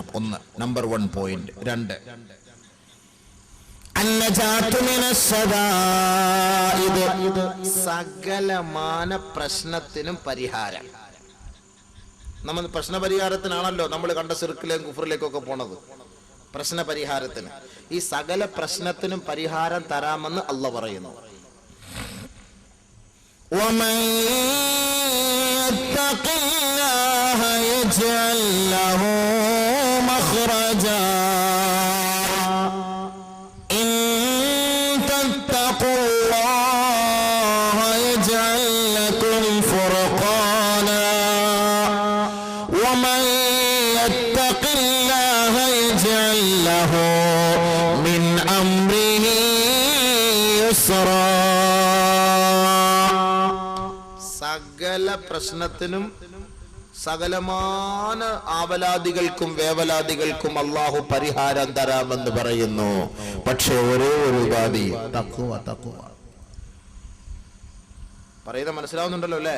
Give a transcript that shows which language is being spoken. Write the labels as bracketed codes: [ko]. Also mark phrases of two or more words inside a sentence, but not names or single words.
[ml] ഒന്ന്, നമ്പർ 1 പോയിന്റ്. 2, ഇത് സകലമാന പ്രശ്നത്തിനും പരിഹാരം. നമ്മൾ പ്രശ്നപരിഹാരത്തിനാണല്ലോ നമ്മൾ കണ്ട സിർക്കിലേക്കും കുഫറിലേക്കൊക്കെ പോണത്, പ്രശ്നപരിഹാരത്തിന്. ഈ സകല പ്രശ്നത്തിനും പരിഹാരം തരാമെന്ന് അല്ലാഹു പറയുന്നു. [ar] ومن يتق الله يجعل له مخرجا إن تتقوا الله يجعل لكم فرقانا ومن يتق الله يجعل له من أمره يسرا. [ml] സകല പ്രശ്നത്തിനും സകലമാന ആവലാദികൾക്കും വേവലാദികൾക്കും അല്ലാഹു പരിഹാരം തരാമെന്ന് പറയുന്നു. പക്ഷെ ഒരേ ഒരു ഉപാധി, തഖ്വ. പറയുന്നത് മനസ്സിലാവുന്നുണ്ടല്ലോ അല്ലേ?